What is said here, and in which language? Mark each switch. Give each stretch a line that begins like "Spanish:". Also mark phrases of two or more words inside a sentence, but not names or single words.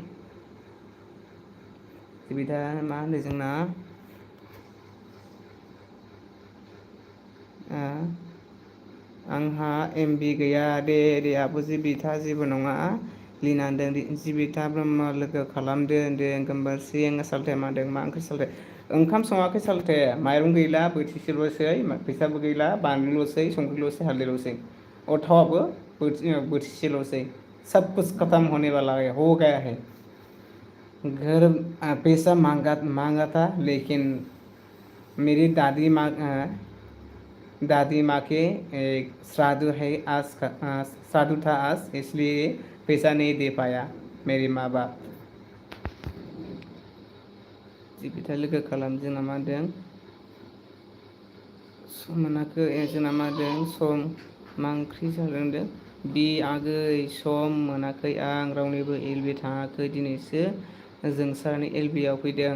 Bodo: जिबिता मा होनदों जोंना आंहा MB गैया दे आब' जिबिता जेबो नङा लिना होनदों जिबिता ब्रह्म लोगो खालामदो होनदों गोमबोरसिं साल्थे मा होनदों मा ओंख्रि साल्थे ओंखाम सङाखै साल्थे माइरं गैला बोथिसेल'सै फैसाबो गैला बानलुल'सै संख्रिल'सै हालदैल'सै थावाबो बोथिसेल'सै
Hindi: सब कुछ खत्म होने वाला है हो गया है घर पैसा मांगा था लेकिन मेरी दादी माँ के श्राद्ध था आज इसलिए पैसा नहीं दे पाया मेरे माँ बाप
Bodo: जिबिता लोगो खालाम जोंना मा होनदों सम मोनाखै जोंना मा होनदों मा ओंख्रि जादों होनदों बि आगै सम मोनाखै आं रावनिबो एलबि थाङाखै दिनैसो जोंसारनि एलबिआव फैदों।